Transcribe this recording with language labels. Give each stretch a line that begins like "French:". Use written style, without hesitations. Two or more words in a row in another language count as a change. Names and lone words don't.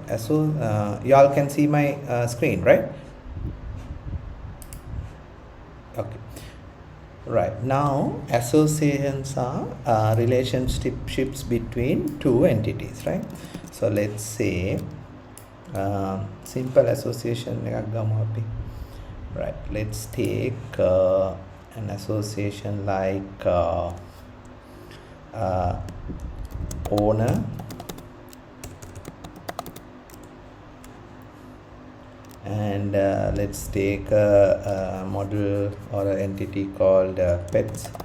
English: Y'all can see my screen, right? Okay. Right. Now, associations are relationships between two entities, right? So let's say simple association
Sinhala: එකක් ගමු අපි.
English: Right, let's take an association like owner and let's take a model or an entity called pets.